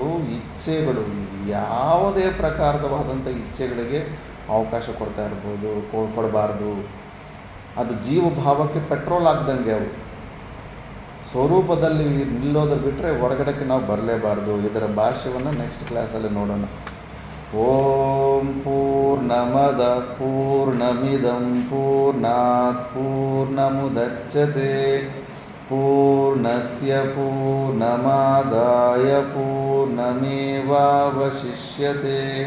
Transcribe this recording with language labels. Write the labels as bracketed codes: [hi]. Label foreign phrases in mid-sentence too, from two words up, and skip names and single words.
[kn] ಇಚ್ಛೆಗಳು ಯಾವುದೇ ಪ್ರಕಾರದವಾದಂಥ ಇಚ್ಛೆಗಳಿಗೆ ಅವಕಾಶ ಕೊಡಬಾರ್ದು. ಅದು ಜೀವಭಾವಕ್ಕೆ ಪೆಟ್ರೋಲ್ ಆಗ್ದಂಗೆ ಅವು. ಸ್ವರೂಪದಲ್ಲಿ ನಿಲ್ಲೋದ್ರ ಬಿಟ್ಟರೆ ಹೊರಗಡೆಗೆ ನಾವು ಬರಲೇಬಾರ್ದು. ಇದರ ಭಾಷ್ಯವನ್ನು [en] next classalli [kn] ನೋಡೋಣ. [sa] ಓಂ ಪೂರ್ಣಮದ ಪೂರ್ಣಮಿದಂ ಪೂರ್ಣಾತ್ ಪೂರ್ಣಮುದಚ್ಯತೆ ಪೂರ್ಣಸ್ಯ ಪೂರ್ಣಮಾದಾಯ ಪೂರ್ಣಮೇವಾವಶಿಷ್ಯತೆ.